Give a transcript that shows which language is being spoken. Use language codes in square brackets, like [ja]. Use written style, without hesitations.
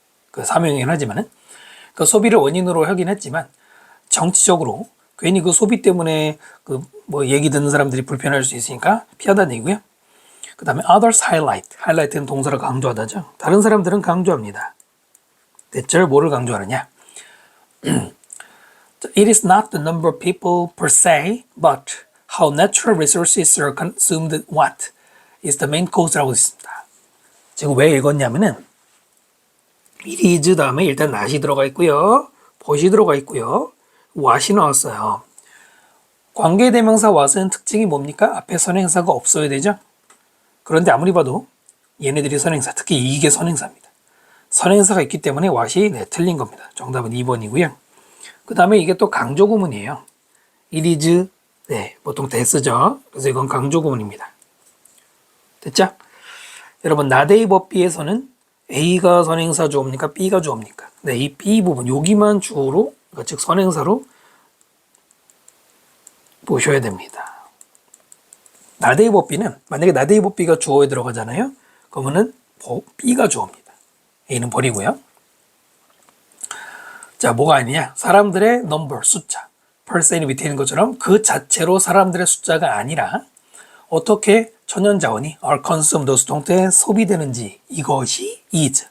[ko] 그 사명이긴 하지만은 그 소비를 원인으로 하긴 했지만 정치적으로 괜히 그 소비 때문에 그 뭐 얘기 듣는 사람들이 불편할 수 있으니까 피하다는 얘기고요. 그 다음에 [en] others highlight, [ko] highlight는 동사를 강조하다죠. 다른 사람들은 강조합니다. 대체 뭐를 강조하느냐? [en] It is not the number of people per se, but how natural resources are consumed what is the main cause [ko] 라고 있습니다. 지금 왜 읽었냐면은 it is 다음에 일단 not이 들어가 있고요. what이 들어가 있고요. what이 나왔어요. 관계대명사 what은 특징이 뭡니까? 앞에 선행사가 없어야 되죠. 그런데 아무리 봐도 얘네들이 선행사, 특히 이게 선행사입니다. 선행사가 있기 때문에 what이 네, 틀린 겁니다. 정답은 2번이고요. 그 다음에 이게 또 강조 구문이에요. [en] it is, [ko] 네, 보통 대쓰죠. 그래서 이건 강조 구문입니다. 됐죠? 여러분, [en] not A but B [ko] 에서는 A가 선행사 주어입니까? B가 주어입니까? 네, 이 B 부분, 여기만 주어로, 그러니까 즉 선행사로 보셔야 됩니다. [en] not A but B [ko] 는, 만약에 not A but B가 주어에 들어가잖아요? 그러면은 B가 주어입니다. A는 버리고요. 자, 뭐가 아니냐? 사람들의 number, 숫자. percen이 밑에 있는 것처럼 그 자체로 사람들의 숫자가 아니라 어떻게 천연자원이 [en] are consumed, [ko] 수동태 소비되는지 이것이 is.